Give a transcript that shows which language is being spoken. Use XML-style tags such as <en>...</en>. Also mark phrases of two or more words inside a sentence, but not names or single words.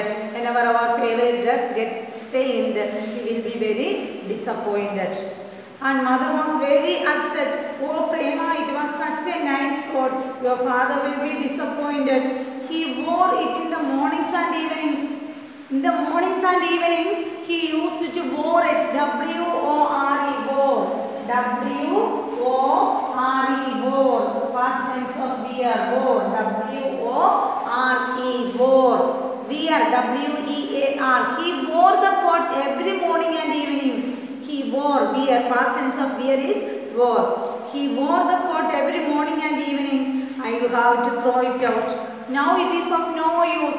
<en>Whenever our favorite dress gets stained, we will be very disappointed. And mother was very upset. Oh, Prema, it was such a nice coat. Your father will be disappointed. He wore it in the mornings and evenings. In the mornings and evenings, he used to wear it. W-O-R-E, wore. W-O-R-E, wore. Past tense of wear, wore. W-O-R-E, wore. Wear, W-E-A-R. He wore the coat every morning and evening. He wore, wear, past tense of wear is wore. He wore the coat every morning and evenings. I will have to throw it out. Now it is of no use.</en>